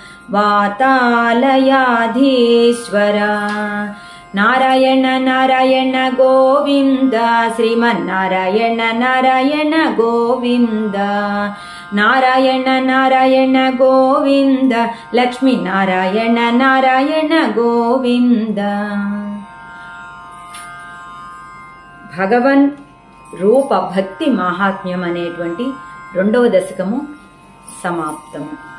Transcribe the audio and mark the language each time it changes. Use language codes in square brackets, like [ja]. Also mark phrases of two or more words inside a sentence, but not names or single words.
[sa] वातालयाधीश्वर नारायण नारायण गोविन्द श्रीमन्नारायण नारायण गोविन्द नारायण नारायण गोविन्द लक्ष्मी नारायण नारायण गोविन्द [te] భగవన్ రూప భక్తి మహాత్మ్యం అనేటువంటి 2వ దశకము సమాప్తము.